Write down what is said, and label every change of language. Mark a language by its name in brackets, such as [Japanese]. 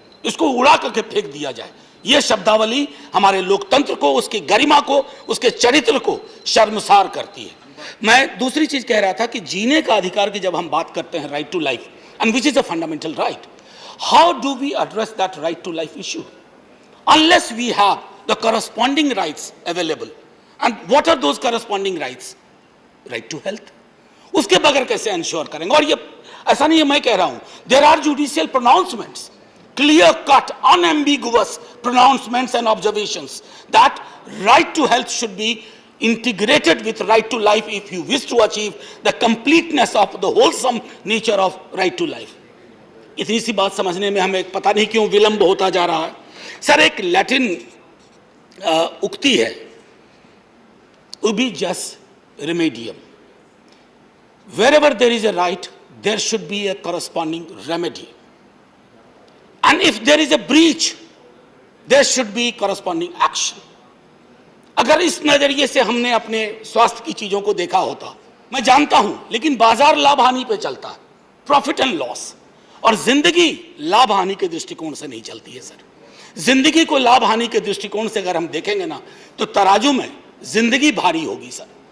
[Hindi] इसको उड़ा करके फेंक दिया जाए। यह शब्दावली हमारे लोकतंत्र को, उसकी गरिमा को, उसके चरित्र को शर्मसार करती है। मैं दूसरी चीज कह रहा था कि जीने का अधिकार की जब हम बात करते हैं, [English] Right to life, and which is a fundamental right, how do we address that right to life issue unless we have the corresponding rights available? And what are those corresponding rights? Right to health. [Hindi] उसके बगैर कैसे ensure करेंगे? और ये ऐसा नहीं है मैं कह रहा हूं, [English] there are judicial pronouncements, clear cut, unambiguous pronouncements and observations that right to health should be integrated with right to life if you wish to achieve the completeness of the wholesome nature of right to life. [Hindi] इतनी सी बात समझने में हमें पता नहीं क्यों विलंब होता जा रहा है। सर, एक लैटिन उक्ति है, [Latin] ubi jus remedium, [English] wherever there is a right there should be a corresponding remedy, and if there is a breach there should be corresponding action. [Hindi] अगर इस नजरिए से हमने अपने स्वास्थ्य की चीजों को देखा होता, मैं जानता हूं, लेकिन बाजार लाभ हानि पे चलता है, [English] profit and loss, [Hindi] और जिंदगी लाभ हानि के दृष्टिकोण से नहीं चलती है सर। जिंदगी को लाभ हानि के दृष्टिकोण से अगर हम देखेंगे ना, तो तराजू में जिंदगी भारी होगी सर।